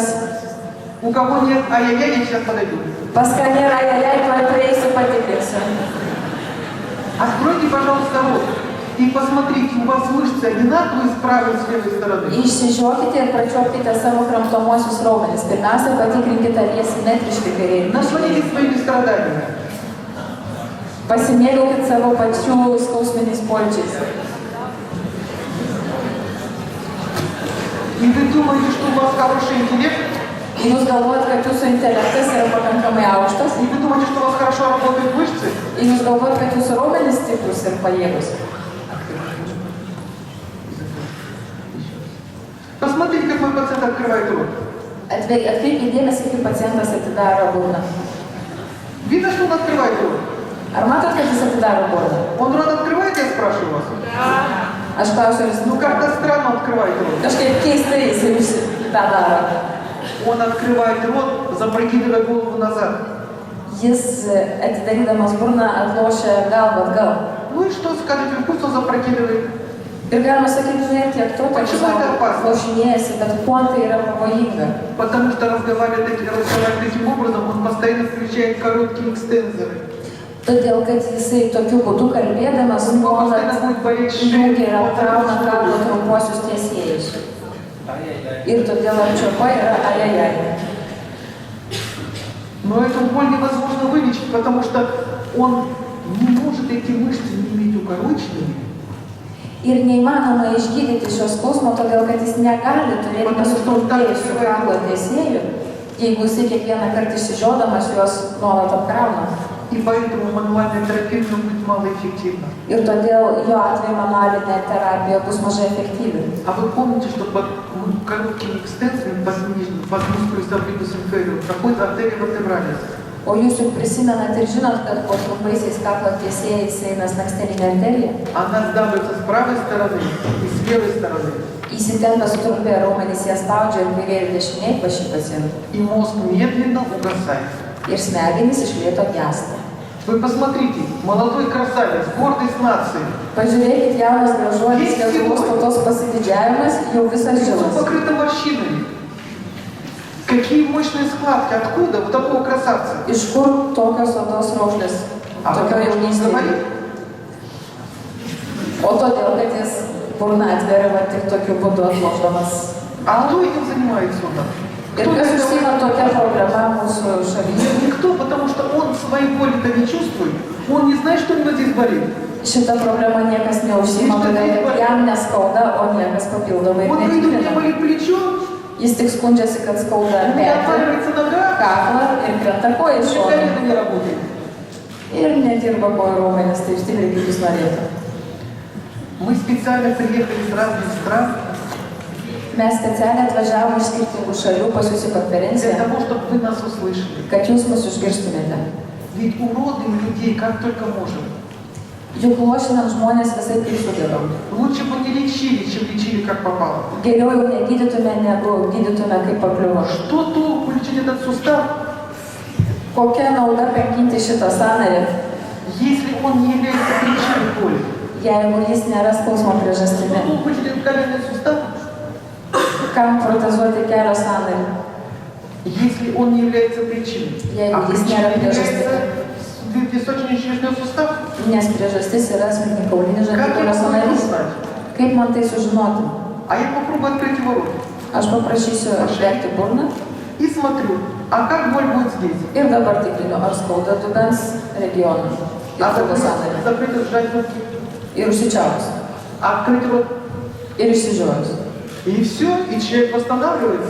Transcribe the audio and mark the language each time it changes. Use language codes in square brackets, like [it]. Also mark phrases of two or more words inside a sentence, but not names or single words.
[ru] У кого нет ай-яй, я сейчас подойду. [lt] Pas ką nėra ajajai, tuoj prieisiu, patikrinsiu. [ru] Откройте, пожалуйста, рот. И посмотрите, у вас мышцы одинаковые с правой и с левой стороны. [lt] Išsižiokite ir pračiuokite savo kramtomuosius raumenis. Pirmiausia, patikrinkite, ar jie simetriški kairiai ir dešiniai. [ru] Насладитесь своими страданиями. [lt] Pasimėgaukit savo pačių skausminiais pojūčiais. [ru] И вы думаете, что у вас хороший интеллект? [lt] Jūs galvojat, kad jūsų intelektas yra pakankamai aukštas. [ru] И вы думаете, что у вас хорошо работают мышцы? [lt] Ir jūs galvojat, kad jūsų raumenis stiprus ir pajėgus. [ru] Посмотрите, как мой пациент открывает рот. [lt] Atkreipkite dėmesį, kaip pacientas atidaro burną. [ru] Видно, что он открывает рот? [lt] Ar matot, kad jis atidaro burną? [ru] Он рот открывает, я спрашиваю вас? [lt] Aš klausiu, ar jis [ru] Ну, как-то странно открывает рот. [lt] kažkaip keistai jis tą daro. [ru] Он открывает рот, запрокидывая голову назад. [lt] Jis atidarydamas burną atlošia galvą atgal. [ru] Ну и что скажете, пусть он запрокидывает. [lt] Ir galima sakyti, žinai, tiek to, kad jis atlošinėjasi, bet kuo tai yra pavojinga. [ru] Потому что разговаривает таким образом, он постоянно включает короткие экстензоры. [lt] Todėl, kad jisai tokiu būdu kalbėdamas nuolat jungia ir apkrauna kaklo trumpuosius tiesėjus. Ir todėl apčiuopa yra ajajai. [ru] Но эту боль невозможно вылечить, потому что он не может эти мышцы не иметь укороченными. [lt] Ir neįmanoma išgydyti šios skausmo, todėl kad jis negali turėti nesutrumpėjusių kaklo tiesėjų, jeigu jisai kiekvieną kartą išsižiodamas juos nuolat apkrauna. [ru] И поэтому мануальная терапия будет малоэффективна. [lt] Ir todėl jo atveju manualinė terapija bus mažai efektyvi. [ru] А вы помните, что под короткими экстензиями под мускулus абдукус инфериор проходит артерия вертебралис? [lt] O jūs juk prisimenat ir žinot, kad po trumpaisiais kaklo tiesėjais eina snakstelinė arterija. [ru] Она сдавливается с правой стороны и с левой стороны. [lt] Įsitempę sutrumpėję raumenys ją spaudžia ir kairė ir dešinė pas šį pacientą. [ru] И мозг медленно угасает. [lt] Ir smegenys iš lėto gęsta. [ru] Вы посмотрите, молодой красавец, гордость нации. [lt] Pažiūrėkit, jaunas gražuolis, Lietuvos tautos pasididžiavimas, jau visas [ru] Лицо [lt] žilas. [ru] покрыто морщинами. Какие мощные складки, откуда у такого красавца? [lt] Iš kur tokios odos raukšlės, tokio jaunystėje? O todėl, kad jis burną atveria va tik tokiu būdu atlošdamas. [ru] А кто этим занимается у нас? [lt] Ir [ru] Кто [lt] kas [ru] это [lt] užsima tokia problema mūsų šalyje? [ru] Никто, потому что он своей боли-то не чувствует. Он не знает, что у него здесь болит. [lt] Šita problema niekas neužsima, todėl kad jam neskauda, o niekas papildomai ir [ru] Вот видит, у меня [lt] netikrina. [ru] болит плечо, [lt] Jis tik skundžiasi, kad skauda [ru] у меня [lt] petį, [ru] отваливается нога, [lt] kaklą ir krenta koja [ru] у [lt] iš [ru] меня [lt] šono. [ru] колено не работает. [lt] Ir nedirba kojų raumenis taip stipriai, kaip jis norėtų. [ru] Мы специально приехали из разных стран [lt] Mes specialiai atvažiavome iš skirtingų šalių pas jūsų [ru] для [lt] konferenciją, [ru] того, чтобы вы нас услышали. [lt] kad jūs mus išgirstumėte. [ru] Ведь уродуем людей как только можем. [lt] Juk lošinam žmonės visai kaip sugebam. [ru] Лучше бы не лечили, чем лечили как попало. [lt] Geriau jau negydytume, negu gydytume kaip pakliuvo. [ru] Что толку лечить этот сустав, [lt] Kokia nauda kankinti šitą sąnarį, [ru] если он не является причиной боли? [lt] jeigu jis nėra skausmo priežastimi? [ru] Что толку лечить коленный сустав, [lt] Kam protezuoti kelio sąnarį, [ru] если он не является причиной? [lt] Jeigu [ru] А [lt] jis [ru] причиной [lt] nėra [ru] является височно-челюстной сустав? [lt] nes priežastis yra smegenkaulinis [ru] Как я [lt] žandikaulio [ru] могу это [lt] sąnarys? [ru] узнать? [lt] Kaip man tai sužinoti? [ru] А я попробую открыть его рот [lt] Aš paprašysiu atverti burną [ru] и смотрю, а как боль будет здесь? [lt] ir dabar tikrinu, ar skauda dubens regioną ir [ru] А [lt] pilvo sąnarį. [ru] закрыть и сжать руки, [lt] Ir užsičiaupus, [ru] а открыть рот. [lt] ir išsižiojus. [ru] И все, и человек восстанавливается.